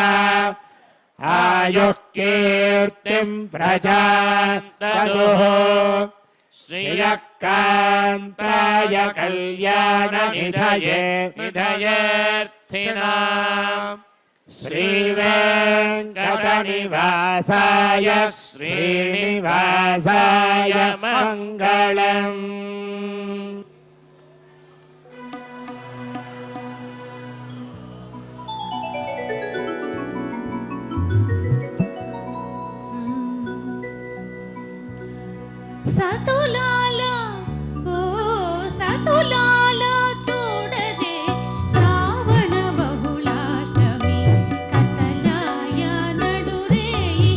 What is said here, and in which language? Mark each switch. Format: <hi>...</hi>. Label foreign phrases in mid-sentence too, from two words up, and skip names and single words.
<sa>आयुः कीर्तिं प्रजां ददुः श्रियः कान्ताय कल्याणनिधये निधयेऽर्थिनाम् श्रीवेङ्कटनिवासाय श्रीनिवासाय मङ्गलम्</sa> <te>సతులాలా ఓ సతులాలా చూడరే శ్రావణ బహుళాష్టమి కతలాయ నడురేయి</te>